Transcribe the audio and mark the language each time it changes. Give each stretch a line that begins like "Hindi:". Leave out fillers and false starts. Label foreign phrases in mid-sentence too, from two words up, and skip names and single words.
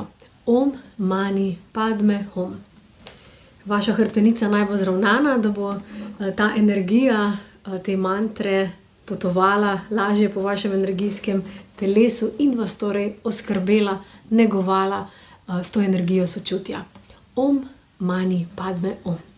Sanskrit: ॐ मणि पद्मे हूं.
Slovenian: Vaša hrbtenica naj bo zravnana, da bo ta energija te mantre potovala lažje po vašem energijskem telesu in vas torej oskrbela, negovala s to energijo sočutja.
Sanskrit: ॐ मणि पद्मे हूं.